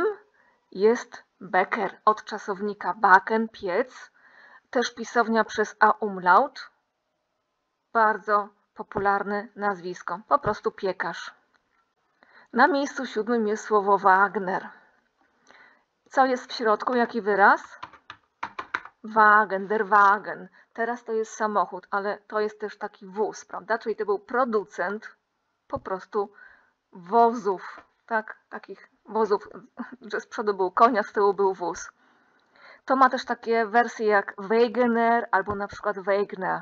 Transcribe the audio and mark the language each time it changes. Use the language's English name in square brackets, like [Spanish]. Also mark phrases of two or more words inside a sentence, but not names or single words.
[Polish] jest Bäcker, od czasownika backen, piec, też pisownia przez a umlaut. Bardzo popularne nazwisko, po prostu piekarz. Na miejscu 7. jest słowo Wagner. Co jest w środku? Jaki wyraz? [German] Wagen, der Wagen. [Polish] Teraz to jest samochód, ale to jest też taki wóz, prawda? Czyli to był producent po prostu wozów, tak? Takich wozów, że z przodu był koń, a z tyłu był wóz. To ma też takie wersje jak Wegener albo na przykład Wegner.